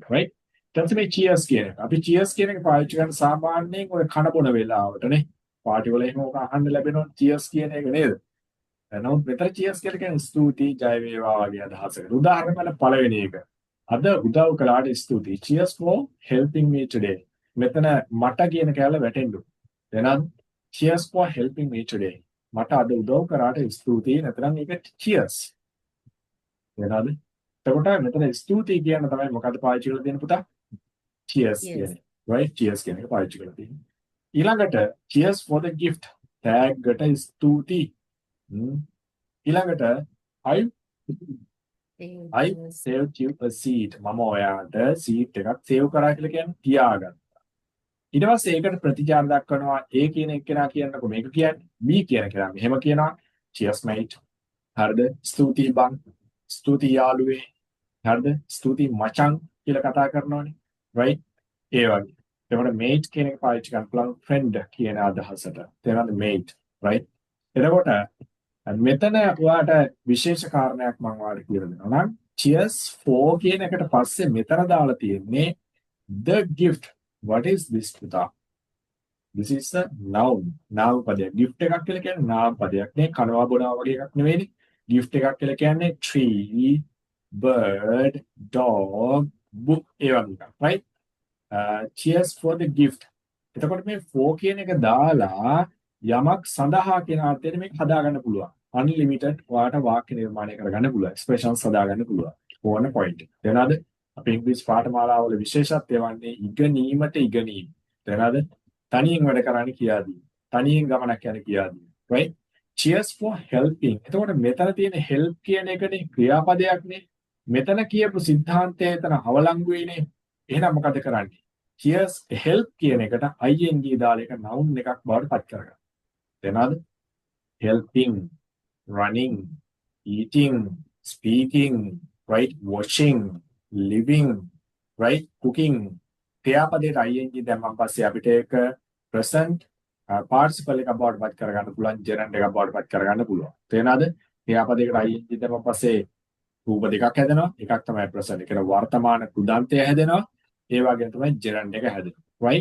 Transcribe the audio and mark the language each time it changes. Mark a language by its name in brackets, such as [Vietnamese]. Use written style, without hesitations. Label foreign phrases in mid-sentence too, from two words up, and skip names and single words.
[Sinhala] right? ඊට මේ cheers කියන එක. අපි cheers කියන එක පාවිච්චි කරන සාමාන්‍යයෙන් ඔය කන බොන වෙලාවටනේ. පාටි වල එහෙම ඔක අහන්න ලැබෙනවා cheers කියන එක නේද? නමුත් මෙතන cheers කියලා කියන්නේ ස්තුතියි ජය වේවා වගේ අදහසකට. උදාහරණ පළවෙනි එක. අද උදව් කළාට ස්තුතියි. [English] cheers for helping me today. [Sinhala] මෙතන මට කියන කැලල වැටෙන්න. එහෙනම් [English] cheers for helping me today. [Sinhala] මට අද උදව් කරාට ස්තුතියි. නැත්නම් ඒක cheers. එහෙනම් එතකොට මෙතන ස්තුතියි කියන තමයි මොකද්ද පාවිච්චි කරලා තියෙන පුතා? cheers කියන්නේ. right? cheers කියන එක පාවිච්චි කරලා තියෙනවා. ඊළඟට [English] cheers for the gift. [Sinhala] tag ගට ස්තුතියි. [English] ඊළඟට I saved you a seat. [Sinhala] මම ඔයාට seat එකක් save කරා කියලා කියන්නේ තියාගත්තා. ඊට පස්සේ ඒකට ප්‍රතිචාර දක්වනවා A කියන එක්කෙනා කියනකො මේක කියන්නේ B කියන කෙනා මෙහෙම කියනවා [English] cheers mate. [Sinhala] හරිද? ස්තුතියි බං. ස්තුතියි යාළුවේ. හරිද? ස්තුතියි මචං කියලා කතා කරනවානේ. right? ඒ වගේ. එතකොට mate කියන එක පාවිච්චි කරන්න පුළුවන් friend කියන අදහසට. තේරෙනවද mate? right? එතකොට මෙතන ඔයාට විශේෂ කාරණයක් මම ඔයාලට කියලා දෙනවා නම් [English] cheers for [Sinhala] කියන එකට පස්සේ මෙතන දාලා තියෙන්නේ [English] the gift. what is this පුතා? this is a noun. [Sinhala] නාම පදයක්. gift එකක් කියලා කියන්නේ නාම පදයක් නේ. කනවා බොනවා වගේ එකක් නෙවෙයිනේ. gift එකක් කියලා කියන්නේ [English] tree, bird, dog, book [Sinhala] ඒ වගේ එකක්. right? [English] Cheers for the gift. [Sinhala] එතකොට මේ for කියන එක දාලා යමක් සඳහා කියන අර්ථයෙන් මේක හදාගන්න පුළුවන්. unlimited ඔයාට වාක්‍ය නිර්මාණය කරගන්න පුළුවන්. expressions හදාගන්න පුළුවන්. ඕන point. තේරෙනවද? අපේ ඉංග්‍රීසි පාඨමාලාවල විශේෂත්වය වන්නේ ඉගෙනීමට ඉගෙනීම. තේරෙනවද? තනියෙන් වැඩ කරන්න කියා දී. තනියෙන් ගමනක් යන කියා දී. right? [English] Cheers for helping. [Sinhala] එතකොට මෙතන තියෙන help කියන එකනේ ක්‍රියාපදයක්නේ. මෙතන කියපු સિદ્ધාන්තය එතන අවලංගු වෙන්නේ. එහෙනම් මොකද කරන්නේ? [English] Cheers help [Sinhala] කියන එකට ing දාලා එක noun එකක් බවට පත් කරගන්න. තේරෙනවද? [English] helping, running, eating, speaking, right? Watching, living, right? Cooking. [Sinhala] ක්‍රියාපදයට ing දැම්මන් පස්සේ අපිට ඒක [English] present participle [Sinhala] එකක් බවට පත් කරගන්න පුළුවන්, gerund එකක් බවට පත් කරගන්න පුළුවන්. තේරෙනවද? ක්‍රියාපදයකට ing දැම්මන් පස්සේ රූප දෙකක් හැදෙනවා. එකක් තමයි present. ඒක වර්තමාන කෘදාන්තය හැදෙනවා. ඒ වගේම තමයි gerund එක හැදෙනවා. right?